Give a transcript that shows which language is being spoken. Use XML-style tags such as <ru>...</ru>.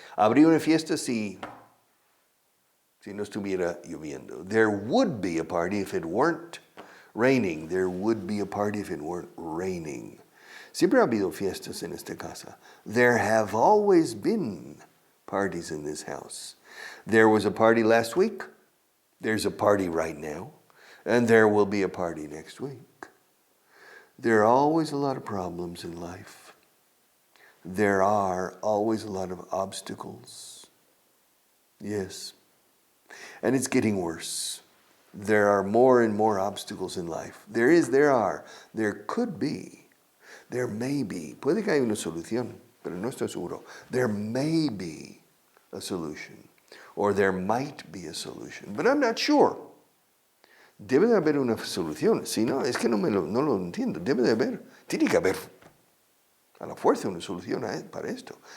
<es>Habría una fiesta si no estuviera lloviendo.</es> <en>There would be a party if it weren't raining. There would be a party if it weren't raining.</en> <es>Siempre ha habido fiestas en esta casa.</es> <en>There have always been parties in this house. There was a party last week. There's a party right now. And there will be a party next week. There are always a lot of problems in life. There are always a lot of obstacles. Yes. And it's getting worse. There are more and more obstacles in life. There are. There could be. There may be.</en> <es>Puede que haya una solución, pero no estoy seguro.</es> <en>There may be a solution. Or there might be a solution. But I'm not sure.</en> <es>Debe de haber una solución. Si no, es que no lo entiendo. Debe de haber. Tiene que haber a la fuerza una solución para esto.</es>